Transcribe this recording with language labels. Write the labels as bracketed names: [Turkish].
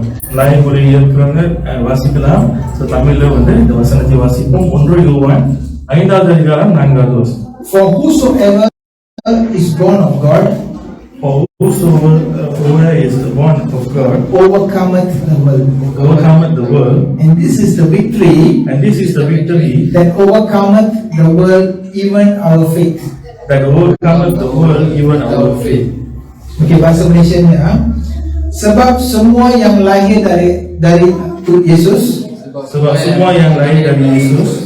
[Tamil] Malay மொழியில் இருக்கிறவங்க வாசிக்கலாம். தமிழ்ல இந்த வசனத்தை வாசிப்போம். 1 யோவான் 5வது அதிகாரம் 4வது வசனம். [English] For whosoever is born of God, whosoever is born of God, overcometh the world. And this is the victory. That overcometh the world, even our faith. That overcometh the world, even our faith. [Malay] Okey, bahasa Malaysianya. Sebab semua yang lahir dari Yesus, sebab semua yang lahir dari Yesus